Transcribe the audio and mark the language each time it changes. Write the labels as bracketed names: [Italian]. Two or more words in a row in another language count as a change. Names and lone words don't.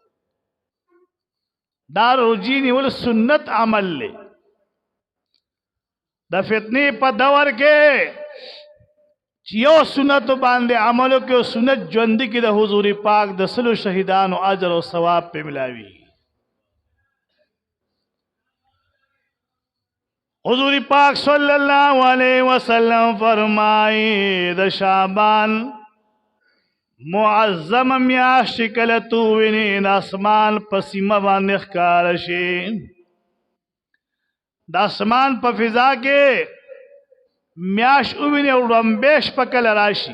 [Pashto] دا روژې نیول سنت عمل دی. د فتنې په دور کې چې یو سنت باندې عمل وکړي او سنت ژوندي کړي، د حضور پاک د 100 شهیدانو اجر او ثواب پې ملاوي. حضور پاک [Arabic] صلی اللہ علیہ وسلم [Pashto] فرمائی د شعبان معظم میاشت کله تو ویني د اسمان په سیمه باندې ښکاره شي. د اسمان په فضا کې میاشت وویني او ړمبې شپه کله راشي.